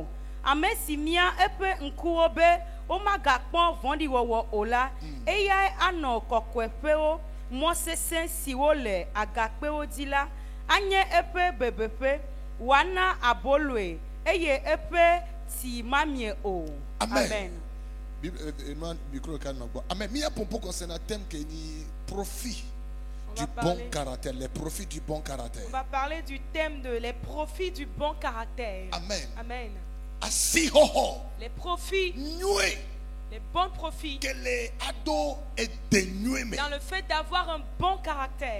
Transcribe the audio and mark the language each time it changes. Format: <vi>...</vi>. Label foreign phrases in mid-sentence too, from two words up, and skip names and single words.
<ee>Ame si mia eƒe ŋkuwo be womagakpɔ vɔ̃ɖiwɔwɔ o la, eyae anɔ kɔkɔeƒewo mɔ sesẽ siwo le agakpewo dzi la, anye eƒe bebeƒe, wòana aboloe eye eƒe tsi mamie o. Amen. Amen.</ee> <fr>Mia pompo concerne un thème qui est profit du bon caractère, les profits du bon caractère. On va parler du thème de les profits du bon caractère. Amen. Amen. Les profits, les bons profits, dans le fait d'avoir un bon caractère.</fr>